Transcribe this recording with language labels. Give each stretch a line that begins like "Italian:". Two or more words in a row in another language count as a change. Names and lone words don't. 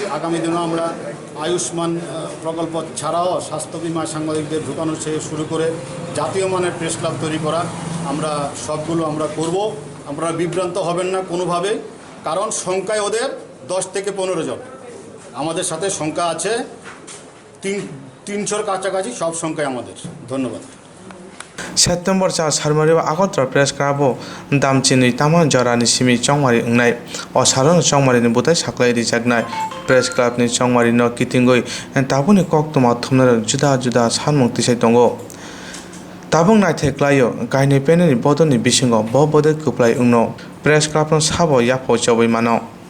Bangla: আগামী দিনেও আমরা আয়ুষ্মান প্রকল্প ছাড়াও স্বাস্থ্য বিমা সাংবাদিকদের ঢুকানো থেকে শুরু করে জাতীয় মানের প্রেস ক্লাব তৈরি করা আমরা সবগুলো আমরা করব। আপনারা বিভ্রান্ত হবেন না কোনোভাবে, কারণ সংখ্যায় ওদের 10 থেকে 15 জন, আমাদের সাথে সংখ্যা আছে 300-র কাছাকাছি, সব সংখ্যায় আমাদের। ধন্যবাদ।
Kok Borok: September 4 Harmario Agotra Press Club Damchini Taman Jarani Simi Chongmari Ungnai o Saron Chongmari ni Butai Saklai Rijagnai Press Club ni Chongmari no Kitingoi and Tabuni Koktuma Thumna Juda Sanmung Tisai Tongo Tabung Nai Teklayo Kaini Peneni Bodoni Bisingo Bobode Kuplai Ungno Press Club no Sabo Yapo Chawai Mano